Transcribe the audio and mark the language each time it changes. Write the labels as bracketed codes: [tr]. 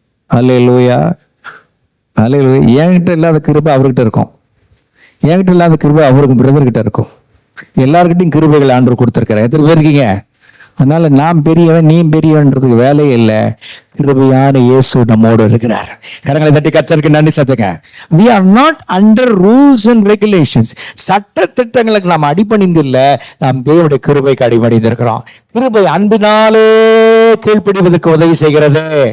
[ta] அல்லேலூயா, அல்லேலூயா. என்கிட்ட இல்லாத கிருபை அவர்கிட்ட இருக்கும், என்கிட்ட இல்லாத கிருபை அவருக்கு பிரதர்கிட்ட இருக்கும். எல்லார்கிட்டையும் கிருபைகள் ஆண்டவர் கொடுத்துருக்காரு. எத்தனை பேர் இருக்கீங்க? அதனால நான் பெரியவன் நீ பெரியவன்றதுக்கு வேலையே இல்லை. கிருபையான இயேசு நம்மோடு இருக்கிறார். கரங்களை தட்டி கர்த்தருக்கு நன்றி சொல்லுங்க. [en] We are not under rules and regulations. [ta] சட்ட திட்டங்களுக்கு நாம் அடிபணிந்து இல்லை, நாம் தேவனுடைய கிருபைக்கு அடிபணிந்து இருக்கிறோம். கிருபை அன்பினாலே கீழ்ப்படிவதற்கு உதவி செய்கிறது.